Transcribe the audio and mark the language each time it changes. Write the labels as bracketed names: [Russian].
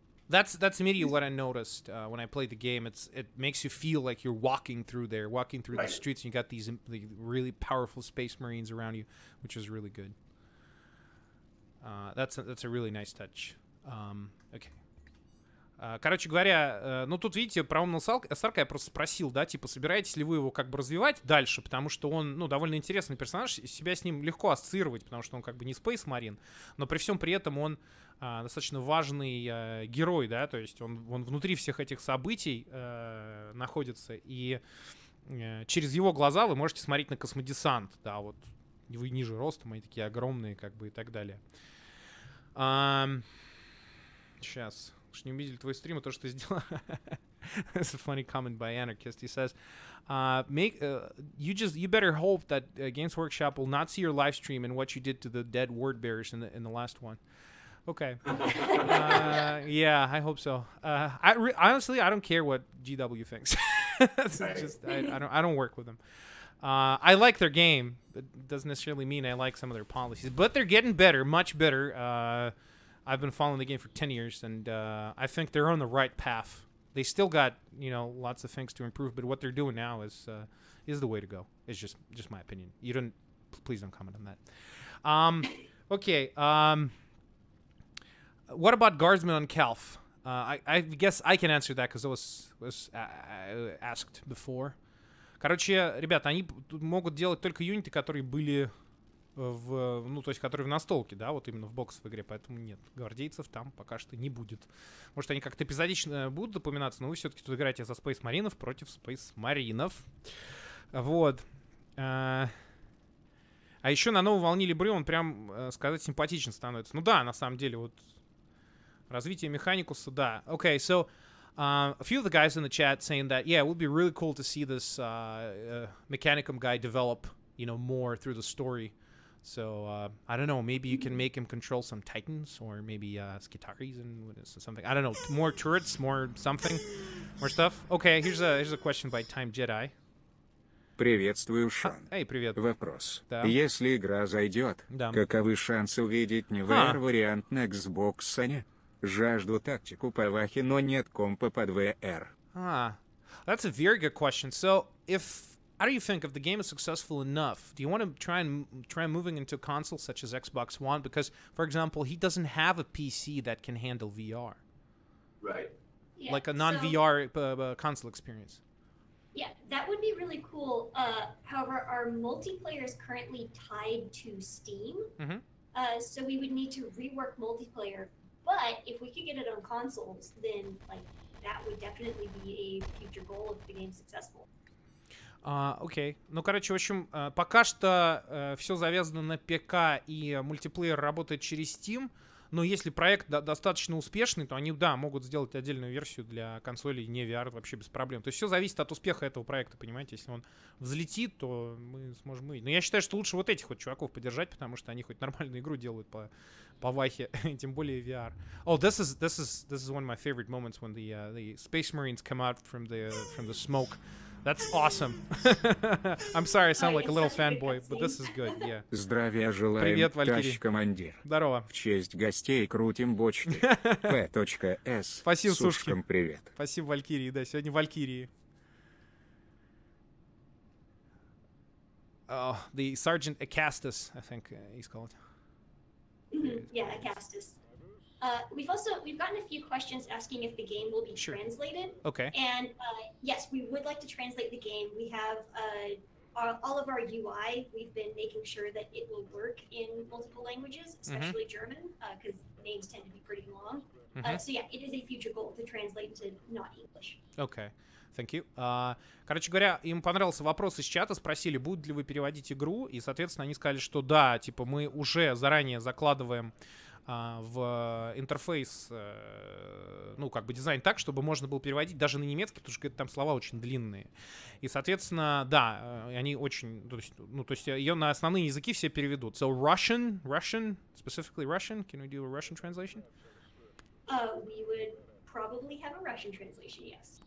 [English] That's immediately what I noticed when I played the game. It makes you feel like you're walking through the streets, and you got these really powerful space marines around you, which is really good. That's a really nice touch. Okay. [Russian] Короче говоря, ну тут, видите, про Амнела Сарка я просто спросил, да, типа, собираетесь ли вы его как бы развивать дальше, потому что он, ну, довольно интересный персонаж, себя с ним легко ассоциировать, потому что он как бы не Space Marine, но при всем при этом он достаточно важный герой, да, то есть он внутри всех этих событий находится, и через его глаза вы можете смотреть на космодесант, да, вот, вы ниже ростом, они такие огромные, как бы, и так далее. Сейчас... не увидели твой стрим, и то, что ты сделал. [English] That's a funny comment by Anarchist. He says, you better hope that Games Workshop will not see your live stream and what you did to the dead word bearers in the last one. Okay. Yeah, I hope so. Honestly, I don't care what GW thinks. Just, I don't work with them. I like their game. It doesn't necessarily mean I like some of their policies, but they're getting better, much better. I've been following the game for 10 years, and I think they're on the right path. They still got, you know, lots of things to improve, but what they're doing now is the way to go. It's just my opinion. Please don't comment on that. Okay. What about guardsmen on Calth? I guess I can answer that because it was asked before. [Russian] Короче, ребята, они могут делать только юниты, которые были ну, то есть, которые в настолке, да, вот именно в боксовой игре, поэтому нет, гвардейцев там пока что не будет. Может, они как-то эпизодично будут упоминаться, но вы все-таки тут играете за Space Marines против Space Marines. Вот. А еще на новой волне Либры он прям, сказать, симпатичен становится. Ну да, на самом деле, вот развитие Механикуса, да. [English] Okay, so a few of the guys in the chat saying that, yeah, it would be really cool to see this Mechanicum guy develop, you know, more through the story. So, I don't know, maybe you can make him control some Titans, or maybe Skitaris and something. I don't know, more turrets, more something, more stuff. Okay, here's a question by Time Jedi. [Russian] Приветствую, Шон. Эй, привет. Вопрос. Да. Если игра зайдет, каковы шансы увидеть не VR-вариант на Xbox One? Жажду тактику по Вахе, но нет компа под VR. [English] That's a very good question. So, how do you think if the game is successful enough? Do you want to try moving into consoles such as Xbox One? Because, for example, he doesn't have a PC that can handle VR. Right. Yeah, like a non-VR console experience. Yeah, that would be really cool. However, our multiplayer is currently tied to Steam. So we would need to rework multiplayer. But if we could get it on consoles, then like that would definitely be a future goal if the game's successful. [Russian] Окей. Ну, короче, в общем, пока что все завязано на ПК, и мультиплеер работает через Steam. Но если проект достаточно успешный, то они, да, могут сделать отдельную версию для консолей не VR вообще без проблем. То есть все зависит от успеха этого проекта, понимаете? Если он взлетит, то мы сможем увидеть. Но я считаю, что лучше вот этих вот чуваков поддержать, потому что они хоть нормальную игру делают по Вахе, тем более VR. [English] Oh, this is one of my favorite moments when the Space Marines come out from the smoke. That's awesome. I'm sorry, I sound like a little fanboy, but this is good, yeah. [Russian] Здравия желаем, Привет, Валькирий. товарищ командир. Здорово. В честь гостей крутим бочки. P.S. Спасибо, Сушкам Сушки. привет. Спасибо, Валькирии, да, сегодня Валькирии. [English] Oh, the Sergeant Acastus, I think he's called. Yeah, Acastus. We've gotten a few questions asking if the game will be translated. Okay. And yes, we would like to translate the game. We have all of our UI. We've been making sure that it will work in multiple languages, especially German, because names tend to be pretty long. So yeah, it is a future goal to translate to not English. Okay. Thank you. [Russian] Короче говоря, им понравился вопрос из чата, спросили, будут ли вы переводить игру, и, соответственно, они сказали, что да, типа мы уже заранее закладываем в интерфейс, ну, как бы дизайн так, чтобы можно было переводить даже на немецкий, потому что там слова очень длинные. И, соответственно, да, они очень, то есть ее на основные языки все переведут. [English] So Russian, specifically Russian, can we do a Russian translation? We would probably have a Russian translation, yes.